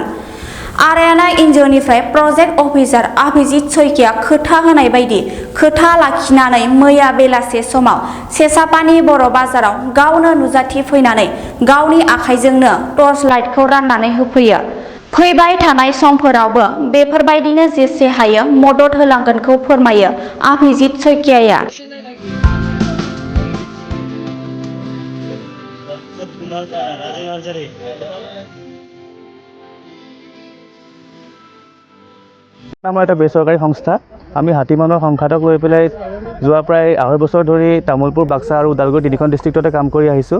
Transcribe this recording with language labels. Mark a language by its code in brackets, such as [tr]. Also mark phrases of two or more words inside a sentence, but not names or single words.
[brx] आरायानाय एनजिअनिफ्राय [en] project officer [brx] अभिजित सयकिया खोथा होनाय बायदि खोथा लाखिनानै मैया बेलासे समाव सेसापानि बर' बाजाराव गावनो नुजाथि फैनानै गावनि आखाइजोंनो [en] torch light [brx] राननानै होफैयो। फैबाय थानाय समफोरावबो बेफोरबायदिनो जेसे हायो मदद होलांगोनखौ फोरमायो अभिजित सयकियाया। [as] আমাৰ এটা বেচৰকাৰী সংস্থা আমি হাতীমানৰ সংঘাতক লৈ পেলাই যোৱা প্ৰায় 2.5 বছৰ ধৰি তামুলপুৰ, বাক্সা আৰু ওদালগুৰি তিনিখন ডিষ্ট্ৰিক্টতে কাম কৰি আহিছোঁ।